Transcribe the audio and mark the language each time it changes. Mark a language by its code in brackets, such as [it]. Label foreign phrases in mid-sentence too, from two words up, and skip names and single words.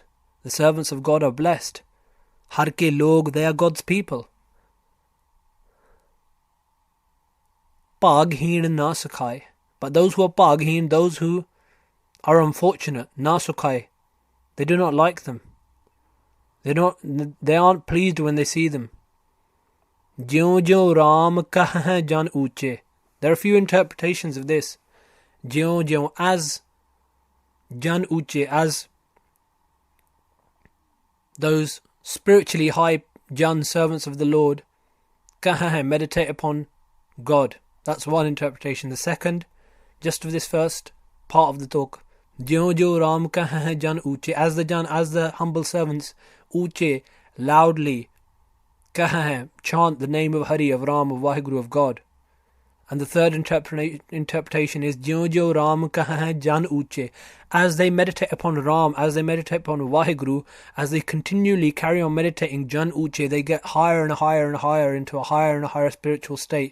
[en] The servants of God are blessed. [pa] ਹਰਿ ਕੇ ਲੋਗ, [en] they are God's people. [pa] ਪਗਹੀਨ ਨ ਸੁਖਾਈ. [en] But those who are pagheen, those who are unfortunate, [pa] ਨ ਸੁਖਾਈ, [en] they do not like them. They aren't pleased when they see them. [pa] ਜਿਉ ਜਿਉ ਰਾਮ ਕਹ ਜਨ ਊਚੇ. [en] There are a few interpretations of this. [pa] ਜਿਉ ਜਿਉ, [en] as [pa] ਜਨ ਊਚੇ, [en] as those spiritually high jan, servants of the Lord, kah, meditate upon God. That's one interpretation. The second, just of this first part of the talk, [pa] ਜਿਉ ਜਿਉ ਰਾਮ ਕਹ ਜਨ ਊਚੇ, [en] as the jan, as the humble servants, uche, loudly, chant the name of Hari, of Ram, of Waheguru, of God. And the third interpretation is [pa] ਜਿਉ ਜਿਉ ਰਾਮ ਜਨ ਊਚੇ, [en] as they meditate upon Ram, as they meditate upon Waheguru, as they continually carry on meditating [pa] ਜਨ ਊਚੇ, [en] they get higher and higher and higher into a higher and higher spiritual state.